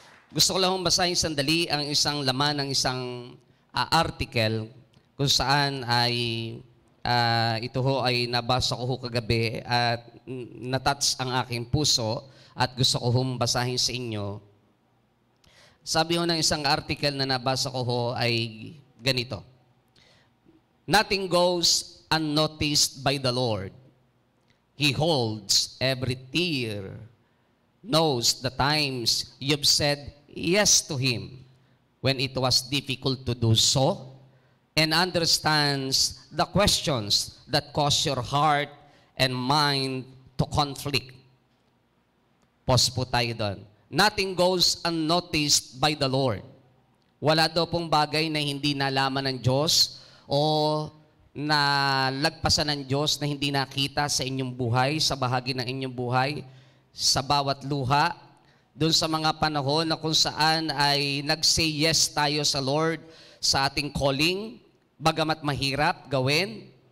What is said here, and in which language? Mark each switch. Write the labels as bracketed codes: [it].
[tl] Gusto ko lang basahin sandali ang isang laman ng isang article kung saan ay ito ho ay nabasa ko ho kagabi at natouch ang aking puso at gusto ko hong basahin sa inyo. Sabi ho ng isang article na nabasa ko ho ay ganito. [en] Nothing goes unnoticed by the Lord. He holds every tear, knows the times you've said yes to Him when it was difficult to do so, and understands the questions that cause your heart and mind to conflict. Pause [tl] po tayo doon. [en] Nothing goes unnoticed by the Lord. [tl] Wala daw pong bagay na hindi nalaman ng Diyos o nalagpasan ng Diyos na hindi nakita sa inyong buhay, sa bahagi ng inyong buhay, sa bawat luha, doon sa mga panahon na kung saan ay nag-say yes tayo sa Lord sa ating calling, bagamat mahirap gawin.